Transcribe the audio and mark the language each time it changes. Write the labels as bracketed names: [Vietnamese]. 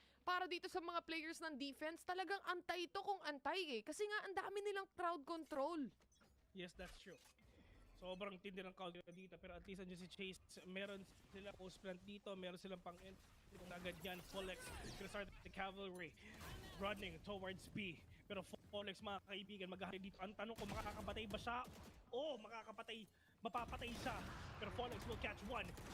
[Filipino] Para dito sa mga players ng defense, talagang antay ito kung antay Kasi nga, ang dami nilang crowd control. [English] Yes, that's true. [Filipino] Sobrang tindi ng crowd dito. Pero at least andyan si Chase. Meron sila post-plant dito. Meron silang pang-entry. Agad yan, Folex. Gonna start the cavalry. [English] Running towards B. [Filipino] Pero Folex, mga kaibigan, maghahari dito. Ang tanong ko, makakapatay ba siya? Oo, mapapatay siya. [English] Pero Folex will catch one.